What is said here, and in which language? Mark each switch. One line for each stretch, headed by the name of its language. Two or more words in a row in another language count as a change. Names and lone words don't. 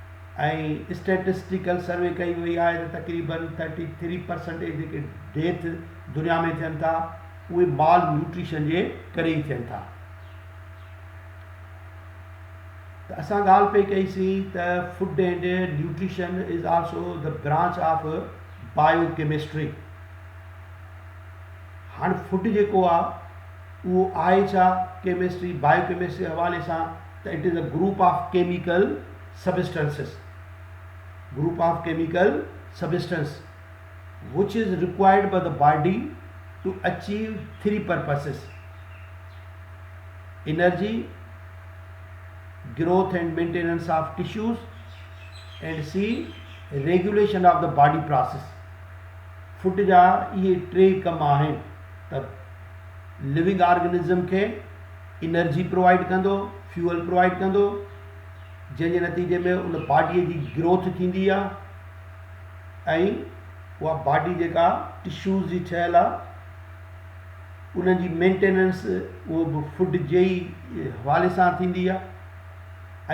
Sindhi: ऐं
English: statistical survey
Sindhi: कई वई आहे त तक़रीबन 33% जेके डेथ दुनिया में थियनि था उहे माल न्यूट्रिशन जे करे ई थियनि था। त असां ॻाल्हि पई कईसीं त
English: food and nutrition is also the branch of biochemistry.
Sindhi: हाणे फूड जेको आहे उहो आहे छा,
English: chemistry biochemistry
Sindhi: हवाले सां त
English: it is a group of chemical substances, group of chemical substance which is required by the body to achieve three purposes: energy, growth and maintenance of tissues, and C, regulation of the body process.
Sindhi: फूड जा ये टे कम आहिनि त
English: living organism
Sindhi: खे
English: energy provide
Sindhi: कंदो,
English: fuel provide
Sindhi: कंदो, जंहिंजे नतीजे में उन बॉडीअ जी ग्रोथ थींदी आहे ऐं उहा बॉडी जेका टिश्यूज़ जी ठहियलु आहे उन्हनि जी मेंटेनेंस उहो बि फूड जे ई हवाले सां थींदी आहे।